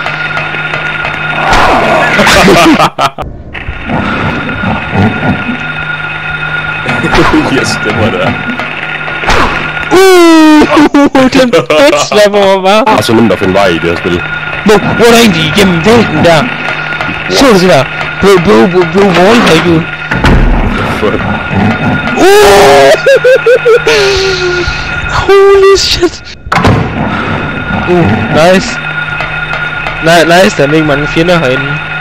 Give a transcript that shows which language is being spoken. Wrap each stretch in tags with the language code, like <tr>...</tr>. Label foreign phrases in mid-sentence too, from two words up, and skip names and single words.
<da>Yes, det var det. Den bitch slapper mig bare. Det er så nemt at finde vej i det her spil. Hvor er der egentlig igennem væggen der? Så du det der?</da> <en>Bro, wallhack. Holy shit. Nice. Nice,</en> <da>der er ikke mange fjender herinde.</da>